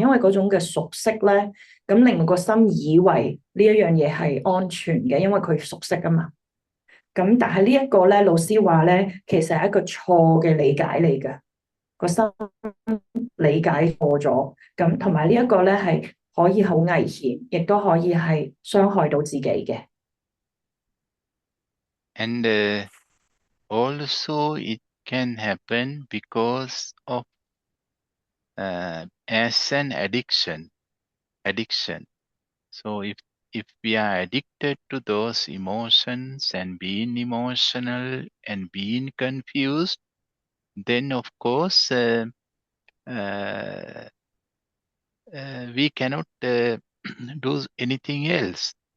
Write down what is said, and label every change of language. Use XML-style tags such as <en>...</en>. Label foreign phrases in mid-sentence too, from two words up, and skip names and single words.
<yue>因為嗰種嘅熟悉咧，咁令個心以為呢一樣嘢係安全嘅，因為佢熟悉啊嘛。咁但係呢一個咧，老師話咧，其實係一個錯嘅理解嚟嘅，個心理解錯咗。咁同埋呢一個咧係可以好危險，亦都可以係傷害到自己嘅。</yue> <en>And also it can happen because of as an addiction. So if we are addicted to those emotions and being emotional and being confused, then of course we cannot do anything else.</en>